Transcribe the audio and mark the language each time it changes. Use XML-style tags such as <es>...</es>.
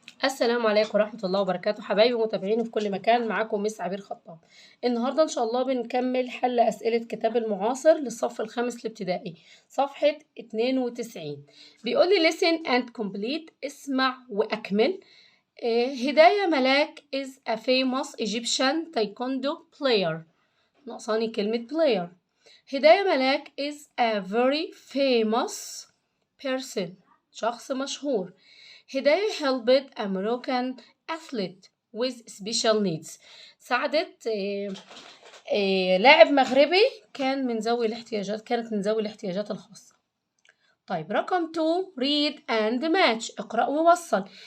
<ar>السلام عليكم ورحمة الله وبركاته، حبايبي متابعيني في كل مكان. معاكم مس عبير خطاب. النهارده إن شاء الله بنكمل حل أسئلة كتاب المعاصر للصف الخامس الابتدائي، صفحة 92. بيقول لي</ar> <en>listen and complete،</en> <ar>اسمع وأكمل.</ar> <en>هداية ملاك is a famous Egyptian taekwondo player.</en> <ar>ناقصاني كلمة player.</ar> <en>هداية ملاك is a very famous person،</en> <ar>شخص مشهور. هداية</ar> <en>helped a Moroccan athlete with special needs،</en> <ar>ساعدت لاعب مغربي كانت من ذوي الاحتياجات الخاصة. طيب رقم 2</ar> <en>read and match،</en> <ar>اقرأ ووصل.</ar>